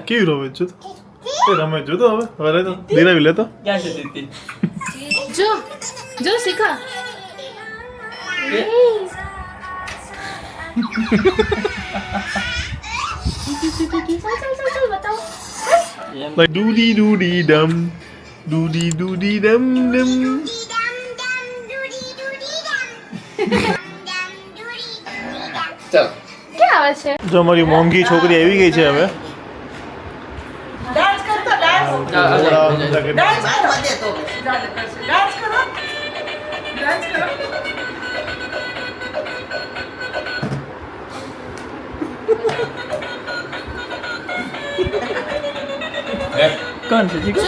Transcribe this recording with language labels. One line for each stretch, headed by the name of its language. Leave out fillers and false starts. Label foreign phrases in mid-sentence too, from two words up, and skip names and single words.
Gujarati: કેવી રમે જો તો એ રમે જો તો હવે ઘરે તો દિરાવી લેતો. ક્યાં છે દીદી? જો જો શીખા. ચાલ બતાવો.
English: Like doody doody dum, doody doody dum dum.
Gujarati: ચાલો ક્યાં આવે છે? જો અમારી મોંઘી છોકરી આવી ગઈ છે હવે ડાન્સ કરતો ડાન્સ ડાન્સ કરો ડાન્સ કરો કોણ છે ચીકુ?